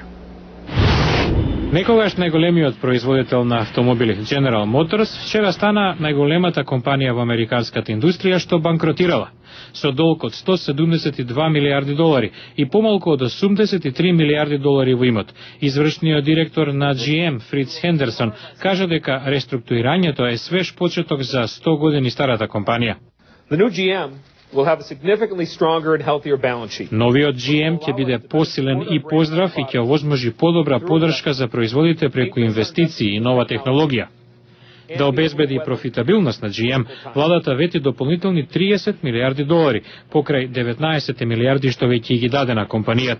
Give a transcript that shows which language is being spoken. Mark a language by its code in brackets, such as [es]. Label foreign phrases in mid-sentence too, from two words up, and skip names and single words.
[mk] Некогаш најголемиот производител на автомобили General Motors вчера стана најголемата компанија во американската индустрија што банкротирала со долг од 172 милиарди долари и помалку од 83 милиарди долари во имот. Извршниот директор на GM Фриц Хендерсон кажа дека реструктурирањето е свеж почеток за 100 години старата компанија. [en] The new GM will have a significantly stronger and healthier balance sheet. [mk] Новиот GM ќе биде посилен и поздрав и ќе овозможи подобра поддршка за производите преку инвестиции и нова технологија. Да обезбеди профитабилност на GM, владата вети дополнителни 30 милиарди долари, покрај 19 милиарди што веќе ги даде на компанијата.